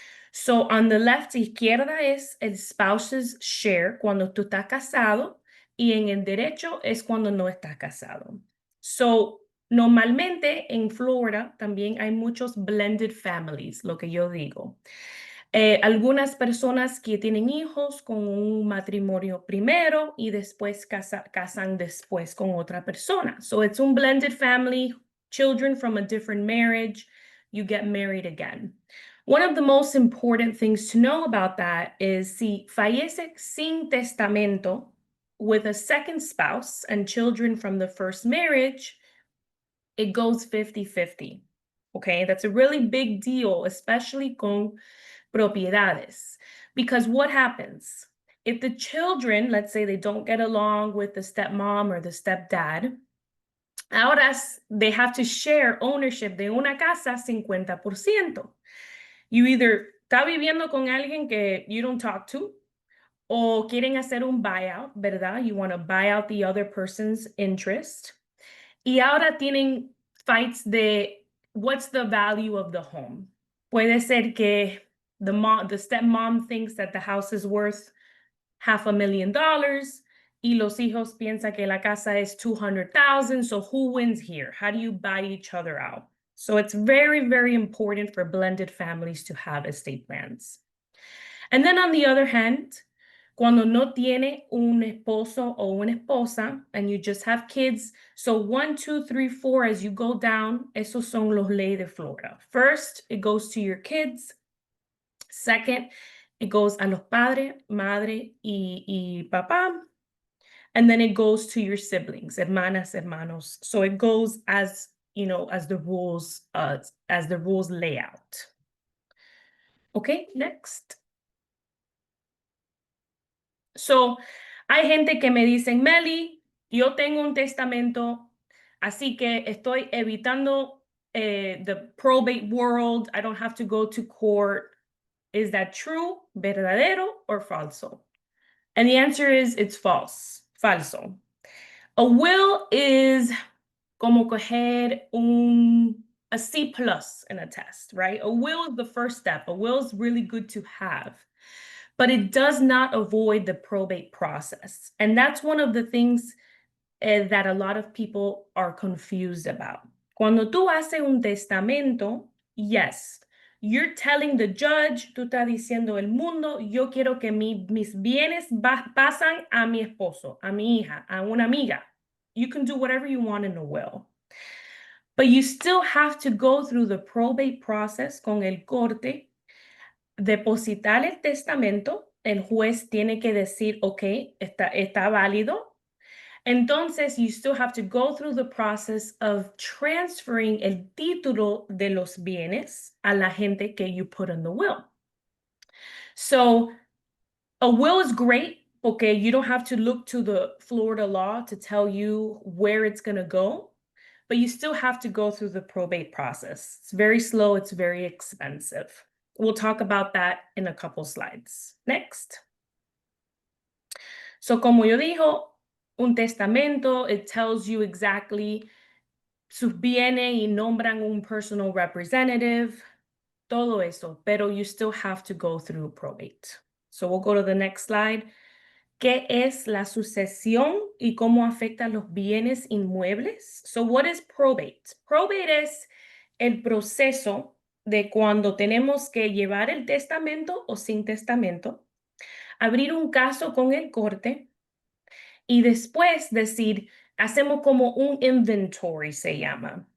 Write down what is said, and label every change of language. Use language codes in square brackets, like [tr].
[en] So on the left, [es] izquierda es el [en] spouse's share [es] cuando tú estás casado y en el derecho es cuando no estás casado. So normalmente en Florida también hay muchos [en] blended families, [es] lo que yo digo. Algunas personas que tienen hijos con un matrimonio primero y después casan después con otra persona. [en] So it's un blended family, children from a different marriage, you get married again. One of the most important things to know about that is [es] si fallece sin testamento [en] with a second spouse and children from the first marriage, it goes 50-50. Okay, that's a really big deal, especially [es] con propiedades. [en] Because what happens? If the children, let's say they don't get along with the stepmom or the stepdad, ahora they have to share ownership [es] de una casa [en] 50%. You either [es] está viviendo con alguien que [en] you don't talk to, [es] o quieren hacer un buyout, ¿verdad? [en] You want to buy out the other person's interest. [es] Y ahora tienen [en] fights de what's the value of the home. [es] Puede ser que [en] the stepmom thinks that the house is worth $500,000 [es] y los hijos piensan que la casa es 200,000. [en] So who wins here? How do you buy each other out? So it's very, very important for blended families to have estate plans. And then on the other hand, [es] cuando no tiene un esposo o una esposa, [en] and you just have kids, so 1, 2, 3, 4, as you go down, [es] esos son los leyes de Florida. [en] First, it goes to your kids. Second, it goes [es] a los padres, madre y papá. [en] And then it goes to your siblings, [es] hermanas, hermanos. [en] So it goes as, you know, as the rules lay out. Okay, next. [es] So, hay gente que me dicen, Meli, yo tengo un testamento, así que estoy evitando [en] the probate world. I don't have to go to court. Is that true, verdadero, or falso? And the answer is it's false, falso. A will is [es] como coger [en] a C+ in a test, right? A will is the first step. A will is really good to have, but it does not avoid the probate process. And that's one of the things that a lot of people are confused about. [es] Cuando tú haces un testamento, [en] yes, you're telling the judge, [es] tú estás diciendo el mundo, yo quiero que mis bienes pasan a mi esposo, a mi hija, a una amiga. [en] You can do whatever you want in a will. But you still have to go through the probate process [es] con el corte, depositar el testamento, el juez tiene que decir, ok, está válido. [en] Entonces, you still have to go through the process of transferring [es] el título de los bienes a la gente que [en] you put in the will. So, a will is great, okay? You don't have to look to the Florida law to tell you where it's going to go, but you still have to go through the probate process. It's very slow, it's very expensive. We'll talk about that in a couple slides. Next. So, [es] como yo dijo, un testamento, [en] it tells you exactly [es] sus bienes y nombran un [en] personal representative, [es] todo eso, pero [en] you still have to go through probate. So we'll go to the next slide. [es] ¿Qué es la sucesión y cómo afecta los bienes inmuebles? [en] So what is probate? [es] Probate es el proceso de cuando tenemos que llevar el testamento o sin testamento, abrir un caso con el corte, y después decir, hacemos como un inventory, se llama.